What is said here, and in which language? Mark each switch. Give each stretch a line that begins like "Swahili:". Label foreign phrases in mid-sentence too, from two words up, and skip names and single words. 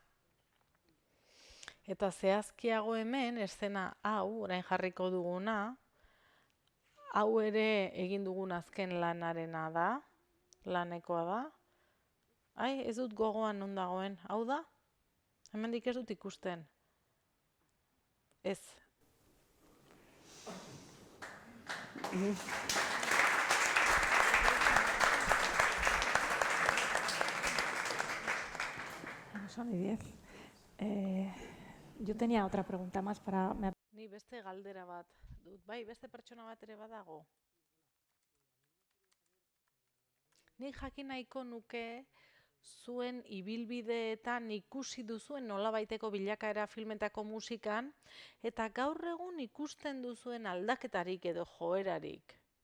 Basque: Eta zehazkiago hemen, eszena hau, orain jarriko duguna, hau ere egin dugun azken lanarena da, lanekoa da. Ai, ez dut gogoan non dagoen, hau da? Hemendik ez dut ikusten. Ez.
Spanish: Son y 10. Yo tenía otra pregunta más para...
Basque: Ni beste galdera bat dut. Bai, beste pertsona bat ere badago. Ni jakin nahiko nuke zuen ibilbideetan ikusi duzuen nolabaiteko bilakaera filmetako musikan, eta gaur egun ikusten duzuen aldaketarik edo joerarik.